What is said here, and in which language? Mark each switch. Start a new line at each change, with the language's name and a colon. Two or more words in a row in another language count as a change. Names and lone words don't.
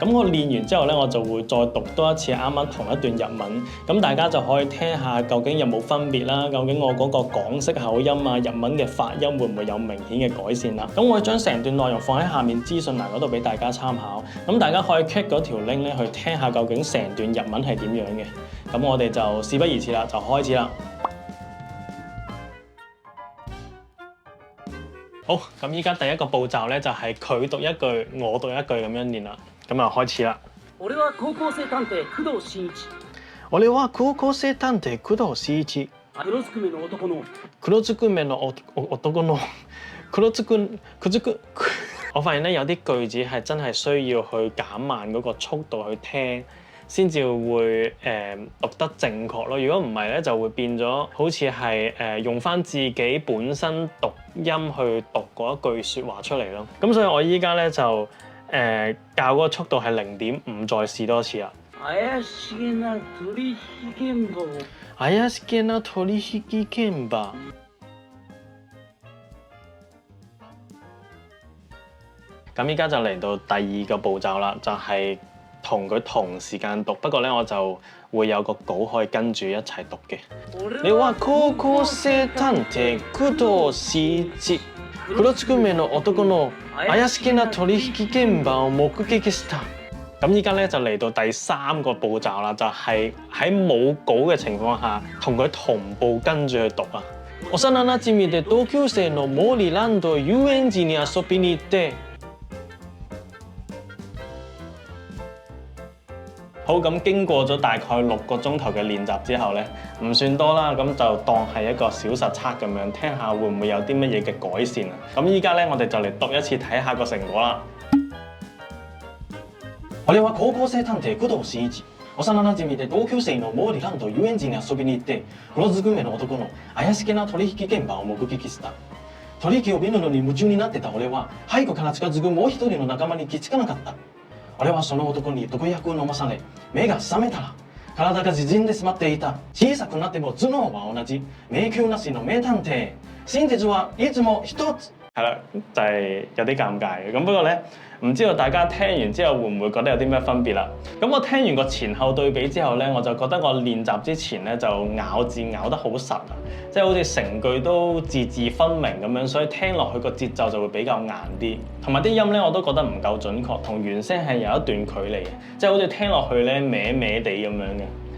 Cantonese: 咁我練完之後咧，我就會再讀多一次啱啱同一段日文，咁大家就可以聽下究竟有冇分別啦，究竟我嗰個港式口音啊、日文嘅發音會唔會有明顯嘅改善啦。咁我會將成段內容放喺下面資訊欄嗰度俾大家參考，咁大家可以 click 嗰條 link 咧去聽下究竟成段日文係點樣嘅。咁我哋就事不宜遲啦，就開始啦。好，咁依家第一個步驟咧就係佢讀一句，我讀一句咁樣練啦。咁啊開始啦。
Japanese: 俺は高校生探偵工藤新一。俺は高校生探偵工藤新一。黒ずくめの男の。黒ずくめの男の。黒ずく。
Cantonese: 我發現咧有啲句子係真係需要去減慢嗰個速度去聽，先至會讀得正確咯。如果唔係咧，就會變咗好似係用翻自己本身讀音去讀嗰一句説話出嚟咯。咁所以我依家咧就校嗰個速度係0.5，再試多次啦。
Japanese: 怪しげな取引現場を。怪しげな取引現場。
Cantonese: 咁依家就嚟到第2個步驟啦，就係同佢同時間讀。不過咧，我就會有個稿可以跟住一齊讀嘅。
Japanese: 你話高校生探偵工藤新一。黒ずくめの男の怪しげな取引現場を目擊した。
Cantonese: 咁依家咧就嚟到第3個步驟啦，就係喺冇稿嘅情況下，同佢同步跟住去讀啊。
Japanese: 幼馴染で同級生の毛利蘭と遊園地に遊びに行って。
Cantonese: 好，咁經過咗大概6個鐘頭嘅練習之後咧，唔算多啦，咁就當係一個小實測咁樣，聽下會唔會有啲乜嘢嘅改善啊？咁依家咧，我哋就嚟讀一次睇下個成果啦。
Japanese: 俺は高校生探偵工藤新一。幼馴染で同級生の毛利蘭と遊園地に遊びに行って、黒ずくめの男の怪しげな取引現場を目撃した。取引を見るのに夢中になってた俺は、背後から近づくもう一人の仲間に気づかなかった。俺はその男に毒薬を飲まされ、目が覚めたら体が縮んでしまっていた。小さくなっても頭腦は同じ。迷宮なしの名探偵。真実はいつも一つ。
Cantonese: 係啦，就係有啲尷尬嘅。咁不過咧，唔知道大家聽完之後會唔會覺得有啲咩分別啦？咁我聽完個前後對比之後咧，我就覺得我練習之前咧就咬字咬得好實啊，即係好似成句都字字分明咁樣，所以聽落去個節奏就會比較硬啲，同埋啲音咧我都覺得唔夠準確，同原聲係有一段距離嘅，即係好似聽落去咧歪歪地咁樣嘅。